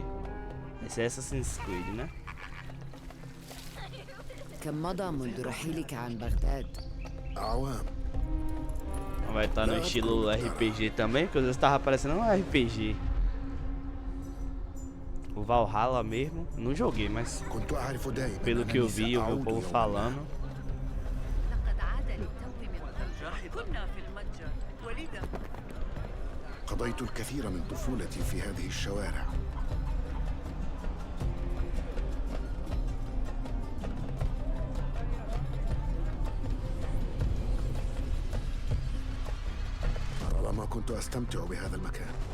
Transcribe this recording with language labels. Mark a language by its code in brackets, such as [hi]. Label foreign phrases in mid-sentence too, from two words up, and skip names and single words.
[pt] Esse é Assassin's Creed, né? Vai estar no estilo RPG também, porque às vezes tava parecendo um RPG. O Valhalla mesmo, não joguei, mas pelo que eu vi o povo falando. [ar] قضيت الكثير من طفولتي في هذه الشوارع. طالما كنت أستمتع بهذا المكان.